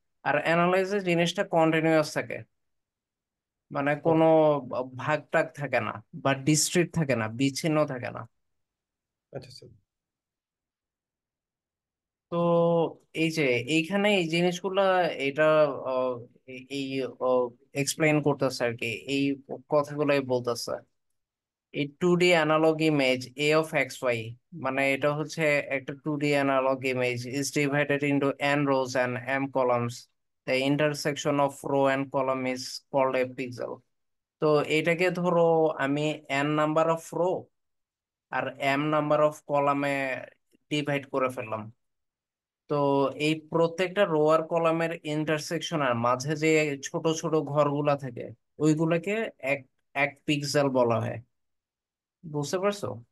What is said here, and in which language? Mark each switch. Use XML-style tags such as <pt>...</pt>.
<bn>আর অ্যানালাইজে জিনিসটা কন্টিনিউয়াস থাকে, মানে কোনো ভাগ টাগ থাকে না, বা ডিস্ট্রিক্ট থাকে না, বিচ্ছিন্ন থাকে না। আচ্ছা আচ্ছা। তো এই যে এইখানে এই জিনিসগুলা, এটা আহ, এই এক্সপ্লেইন করতেছে আর কি, এই কথাগুলাই বলতেছে। এই 2D analogue image a of xy, মানে এটা হচ্ছে একটা 2D analogue image</bn> <en>is divided into n rows and m columns. The intersection of row and column is called a pixel.</en> <bn>তো এটাকে ধরো আমি n number of rho আর m number of কলামে divide করে ফেললাম। তো এই প্রত্যেকটা রো আর কলামের ইন্টারসেকশনের মাঝে যে ছোট ছোট ঘরগুলা থাকে, ওইগুলাকে এক এক পিক্সেল বলা হয়। বুঝতে পারছো?</bn>